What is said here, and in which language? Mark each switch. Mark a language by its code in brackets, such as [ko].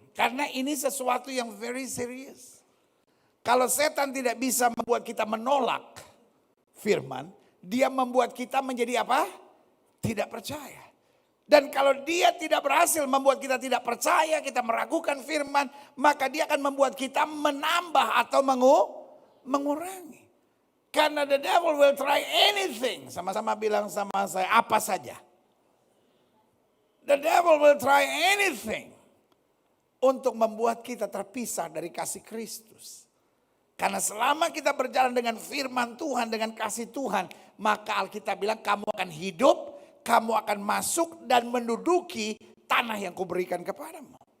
[id] Karena ini sesuatu yang [en] very serious. [id] Kalau setan tidak bisa membuat kita menolak firman, dia membuat kita menjadi apa? Tidak percaya. Dan kalau dia tidak berhasil membuat kita tidak percaya, kita meragukan firman, maka dia akan membuat kita menambah atau mengurangi. Karena [en] the devil will try anything. [id] Sama-sama bilang sama saya, apa saja. [en] The devil will try anything [id] untuk membuat kita terpisah dari kasih Kristus. Karena selama kita berjalan dengan firman Tuhan, dengan kasih Tuhan, maka Alkitab bilang kamu akan hidup, kamu akan masuk dan menduduki tanah yang kuberikan kepadamu.